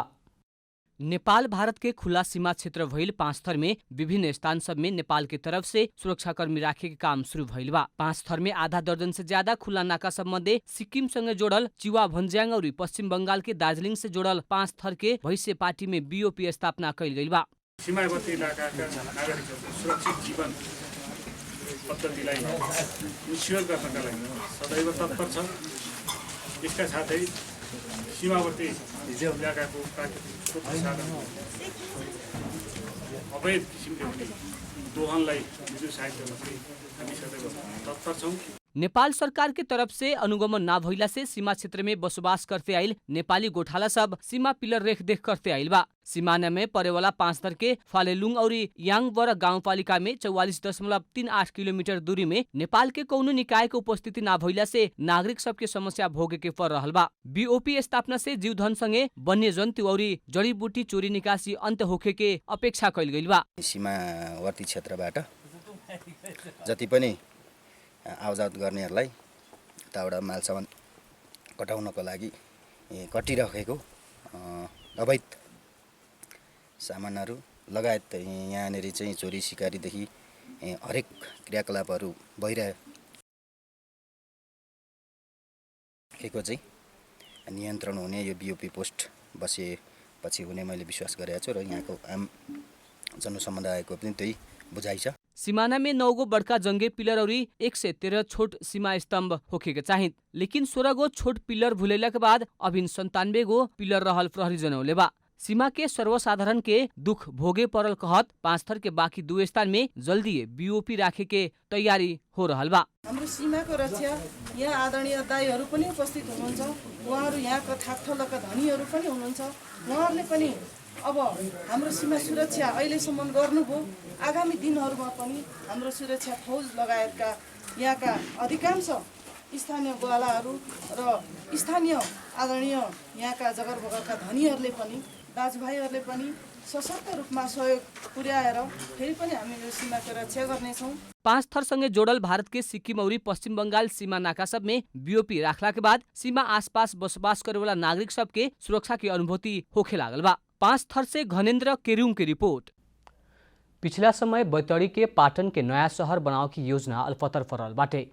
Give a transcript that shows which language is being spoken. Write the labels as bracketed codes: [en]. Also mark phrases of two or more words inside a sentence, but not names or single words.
[bho] नेपाल भारत के खुला सीमा क्षेत्र भइल पाँचथर में विभिन्न स्थान सब में नेपाल के तरफ से सुरक्षाकर्मी राखे के काम शुरू भइल बा। पाँचथर में आधा दर्जन से ज्यादा खुला नाका सब मध्ये सिक्किम संगे जोड़ल चिवा भन्ज्याङ और पश्चिम बंगाल के दार्जिलिङ से जोड़ल पाँचथर के भैंसे पार्टी में बीओपी स्थापना कैल गइल बा। [ne] सीमावर्ती इलाकाका नागरिकहरूको सुरक्षित जीवन पद्धतिलाई निश्चित गर्नका लागि सदैव तत्पर छ। यसका साथै सीमावर्ती इलाकाको प्राकृतिक संसाधन अवैध किसिमले दोहनलाई निरुत्साहित गर्न हामी सदैव तत्पर छौँ। [bho] नेपाल सरकार के तरफ से अनुगमन ना भइला से सीमा क्षेत्र में बसोबास करते आइल नेपाली गोठाला सब सीमा पिलर रेखदेख करते आइल बा। सीमाना में परेवाला पाँचथर के फालेलुङ और याङबर गाउँपालिका में 44.38 किलोमीटर दूरी में नेपाल के कौनो निकाय के उपस्थिति ना भइला से नागरिक सबके समस्या भोगे के पर रहल बा। बीओपी स्थापना से जीवधन संगे वन्य जन्तु और जडीबुटी चोरी निकासी अन्त होखे के अपेक्षा कैल गइल बा। [ne] सीमावर्ती क्षेत्रबाट जति पनि आवजात गर्नेहरूलाई यताबाट मालसामान कटाउनको लागि कटिराखेको अवैध सामानहरू लगायत यहाँनिर चाहिँ चोरी सिकारीदेखि हरेक क्रियाकलापहरू भइरहेको चाहिँ नियन्त्रण हुने यो बीओपी पोस्ट बसेपछि हुने मैले विश्वास गरेको छु र यहाँको आम जनसमुदायको पनि त्यही बुझाइ छ। [bho] सीमाना में 9 गो बड़का जंगे पिलर और 113 छोट सीमा स्तंभ होखे के चाहिए। लेकिन 16 गो छोट पिलर भुलेला के बाद अभिन 97 गो पिलर रहल प्रहरी जनौले बा। सीमा के सर्वसाधारण के दुख भोगे परल कहत पाँचथर के बाँकी 2 स्थान में जल्दी बीओपी राखे के तैयारी हो रहल बा। [ne] हाम्रो सीमाको रक्षा यहाँ आदरणीय दाइहरू पनि उपस्थित हुनुहुन्छ। उहाँहरू यहाँका ठाकठोलका धनीहरू पनि हुनुहुन्छ। उहाँहरूले पनि अब हाम्रो सीमा सुरक्षा अहिलेसम्म गर्नुभयो, आगामी दिनहरूमा पनि हाम्रो सुरक्षा फौज लगायतका यहाँका अधिकांश स्थानीय ग्वालाहरू र स्थानीय आदरणीय यहाँका जगरबगरका धनीहरूले पनि दाजुभाइहरूले पनि सशक्त रूपमा सहयोग पुर्याएर फेरि पनि हामी यो सीमाको रक्षा गर्नेछौँ। [bho] 5 थरसँगै जोड़ल भारत के सिक्किम और पश्चिम बंगाल सीमा नाका सब में बीओपी राखला के बाद सीमा आसपास बसोबास करे वाला नागरिक सबके सुरक्षा की अनुभूति होखे लागल बा। 5 थर से घनेन्द्र केरुङ की रिपोर्ट। पिछला समय बैतडी के पाटन के नया शहर बनाव की योजना अल्पतर परल बाटे।